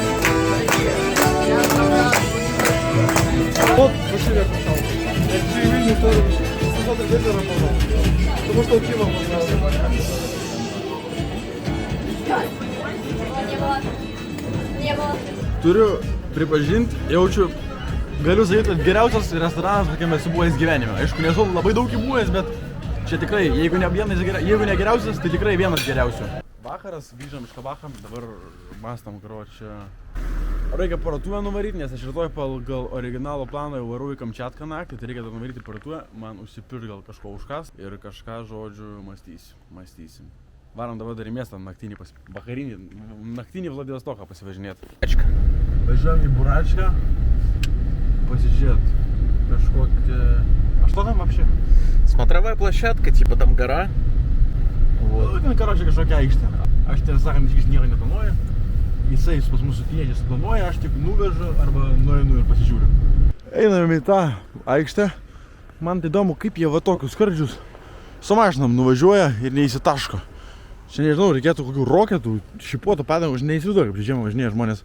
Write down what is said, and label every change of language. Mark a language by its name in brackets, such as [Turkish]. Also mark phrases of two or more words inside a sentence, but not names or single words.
[Russian] Вот, Василий, пожалуйста. Я заявление, что 600 рублей заработал. Потому что пиво Не было. [Lithuanian] Turiu pripažinti, jaučiu, galiu sakyti, kad geriausias restoranas, kokiam esu buvęs gyvenime. Aišku, nesu labai daug įbuvęs, bet čia tikrai, jeigu ne geriausias, tai tikrai vienas geriausių. Vakaras, grįžom iš Kabacho, dabar mastam, karočią. Reikia parduotuvę nuvaryti, nes aš rytoj pagal originalo planą jau varau į Kamčiatką naktį, tai reikia nuvaryti parduotuvę, man užsipirkti gal kažko užkas ir kažką, žodžiu, mąstysim. Varom dabar dar į miestą naktinį Vladivostoką pasivažinėti. Važiuojam į Buračką, pasižiūrėt kažkokį... [Russian] А что там вообще? Смотровая площадка, типа там гора. Вот. Ну, короче, [Lithuanian] kažkokia aikštė. Aš tiesą sakant, vis nieko neplanuoju. Jisai pas mūsų tėčias planuoja, aš tik nuvežu arba nueinu ir pasižiūriu. Einame į tą aikštę. Man tai įdomu, kaip jie va tokius skardžius su mašinom nuvažiuoja ir neįsitaško. Čia nežinau, reikėtų kokių roketų, šipuotų padangų, aš neįsivaizduoju, kaip čia žiemą važinėja žmonės.